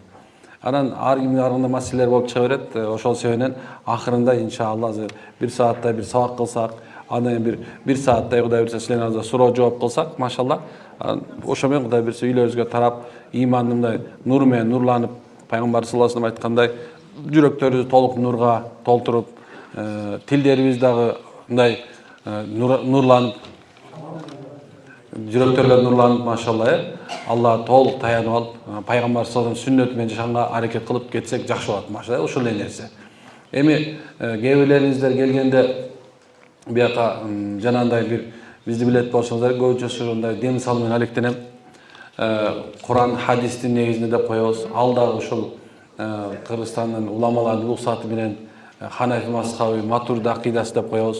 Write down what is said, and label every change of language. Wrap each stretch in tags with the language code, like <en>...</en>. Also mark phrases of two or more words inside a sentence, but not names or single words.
<ky>Анан ар кимдин арында маселелер болуп чыга берет. Ошол себептен акырында иншалла азыр бир сааттай бир сабак кылсак, андан бир сааттай Кудай буйрса силердин алдыңызда суроо жооп кылсак, машалла, ошо менен Кудай буйрса үйлөрүбүзгө тарап, имандын нуру менен нурланып, пайгамбар</ky> <ar>صلى الله عليه وسلم</ar> <ky>айткандай, жүрөктөрүбүздү толук нурга толтуруп, тилдерибиз дагы мындай нурланып, жүрөктөрүбүз нурланып, машалла, Алла толук таянып алып, пайгамбар</ky> <ar>صلى الله عليه وسلم</ar> <ky>сүннөтү менен жашаганга аракет кылып кетсек жакшы болот, машалла, ошол эле нерсе. Эми кээ бирлериңиздер келгенде бияка жанагындай бир бизди билет болсоңуздар, көбүнчөсү мындай дем салуу менен алектенем. Куран, хадистин негизинде деп коебуз. Ал дагы ушул Кыргызстандын уламаларынын уруксаты менен Ханафи мазхабы, Матурди акидасы деп коебуз.</ky>